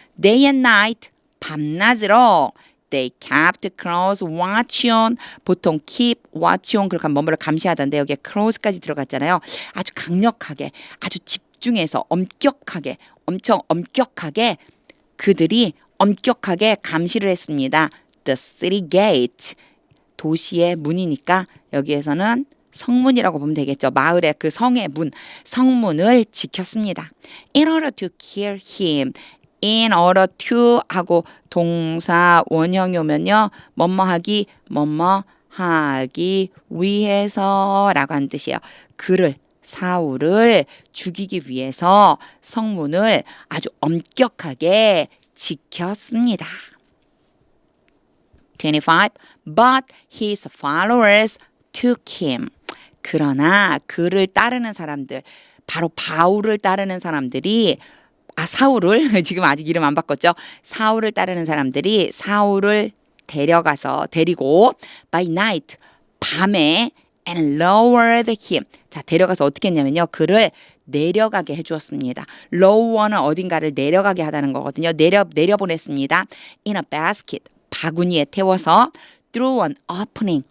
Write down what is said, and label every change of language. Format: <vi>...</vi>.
<en>Day and night.</en> <ko>밤낮으로</ko> <en>They kept close watch on.</en> <ko>보통 keep watch on 그렇게 뭐뭐를 감시하던데 여기에 close까지 들어갔잖아요. 아주 강력하게, 아주 집중해서 엄격하게, 엄청 엄격하게 그들이 엄격하게 감시를 했습니다.</ko> <en>The city gate.</en> <ko>도시의 문이니까 여기에서는 성문이라고 보면 되겠죠. 마을의 그 성의 문, 성문을 지켰습니다.</ko> <en>In order to kill him.</en> <ko>in order to 하고 동사 원형이 오면요. 뭐뭐 하기, 뭐뭐 하기 위해서라고 하는 뜻이에요. 그를 사울을 죽이기 위해서 성문을 아주 엄격하게 지켰습니다. 25.</ko> <en>But his followers took him.</en> <ko>그러나 그를 따르는 사람들, 바로 바울을 따르는 사람들이 사울을 지금 아직 이름 안 바꿨죠. 사울을 따르는 사람들이 사울을 데리고</ko> <en>by night</en> <ko>밤에</ko> <en>and lowered him.</en> <ko>자, 데려가서 어떻게 했냐면요. 그를 내려가게 해주었습니다. lower는 어딘가를 내려가게 하다는 거거든요. 내려보냈습니다.</ko> <en>in a basket.</en> <ko>바구니에 태워서</ko> <en>through an opening.</en>